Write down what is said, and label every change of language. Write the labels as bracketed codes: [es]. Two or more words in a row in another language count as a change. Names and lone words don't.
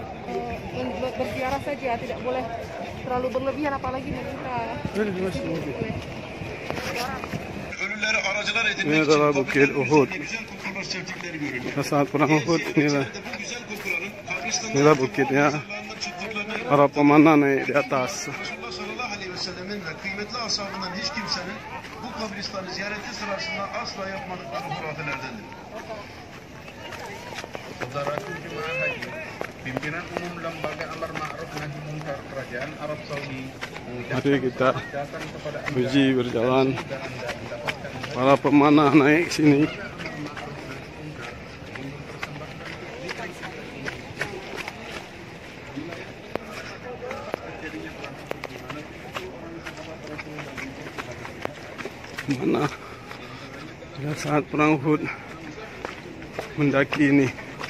[id] Berziarah saja, tidak boleh terlalu berlebihan, apalagi meminta. Ini adalah Bukit Uhud. Pada saat perang Uhud, inilah bukitnya. Para pemanah naik di atas. [tr] Bu kabristanı ziyareti sırasında asla yapmadıkları hurafelerdendir. [id] Saudaraku jemaah haji, pimpinan umum lembaga [ar] أمر معروف نهي منكر [id] kerajaan Arab Saudi Mari kita uji berjalan. Para pemanah naik sini. Mana pada saat perang Uhud mendaki ini.